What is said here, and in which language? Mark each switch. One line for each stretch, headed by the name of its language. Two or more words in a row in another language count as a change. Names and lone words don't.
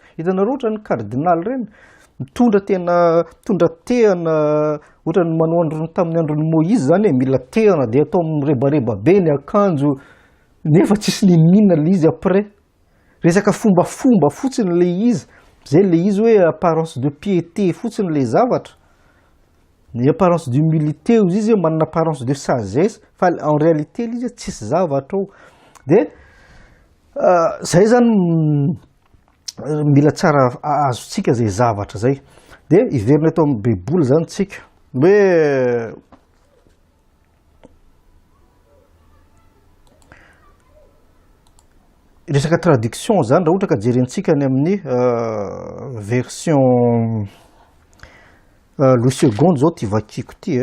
Malagasy: Hitanareo ohatra ny cardinal reny mitondra tehana, ohatrany manao androny tamin'ny andron'ny Moïse zany mila tehana de atao mirebareba be ny akanjo. Nefa tsisy ninina le izy après. Resaka fombafomba fotsiny le izy. Zay le izy hoe
French: apparence de piété
Malagasy: fotsiny le zavatra. Ny
French: apparence d'humilité
Malagasy: izy manana
French: apparence de sagesse,
Malagasy: fa
French: en réalité
Malagasy: izy tsisy zavatra ao. De zay zany mila tsara azontsika zay zavatra zay. De iverina eto amin'ny baiboly zany tsika hoe resaka traduction zany raha ohatra ka jerentsika any amin'ny version Louis II zao ty vakiko ty.